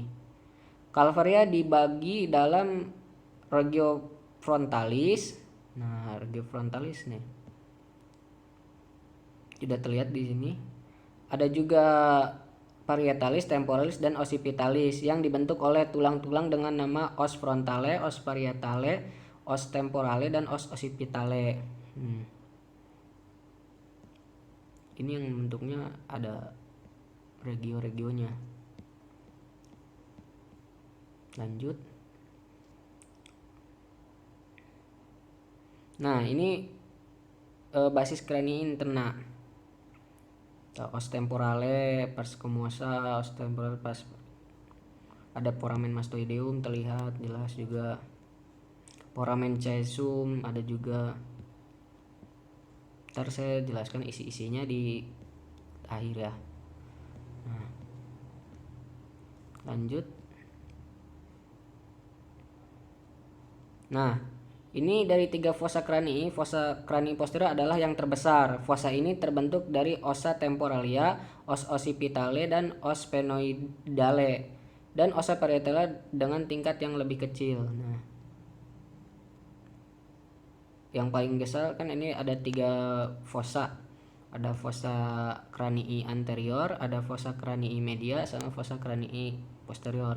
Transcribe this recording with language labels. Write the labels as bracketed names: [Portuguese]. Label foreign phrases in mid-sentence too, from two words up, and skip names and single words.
[Indonesian] Kalvaria dibagi dalam [Latin] regio frontalis. [Indonesian] Nah, [Latin] regio frontalis [Indonesian] nih. Sudah terlihat di sini. Ada juga parietalis, temporalis, dan occipitalis yang dibentuk oleh tulang-tulang dengan nama [Latin] os frontale, os parietale, os temporale, [Indonesian] dan [Latin] os occipitale. [Indonesian] Ini yang bentuknya ada regio-regionya. Lanjut. Nah, ini [Latin] basis kranii interna. Os temporale, pars squamosa, os temporale, pars. [Indonesian] Ada [Latin] foramen mastoideum [Indonesian] terlihat jelas juga. [Latin] Foramen caesum [Indonesian] ada juga. Ntar saya jelaskan isi-isinya di akhir ya. Nah, lanjut. Nah, ini dari 3 [Latin] fossa kranii. Fossa kranii posterior [Indonesian] adalah yang terbesar. Fossa ini terbentuk dari [Latin] ossa temporalia, os occipitale, [Indonesian] dan [Latin] os sphenoidale. [Indonesian] dan [Latin] ossa parietala [Indonesian] dengan tingkat yang lebih kecil. Nah, yang paling besar kan ini ada 3 fossa. Ada [Latin] fossa cranii anterior, [Indonesian] ada [Latin] fossa cranii media, [Indonesian] sama [Latin] fossa cranii posterior.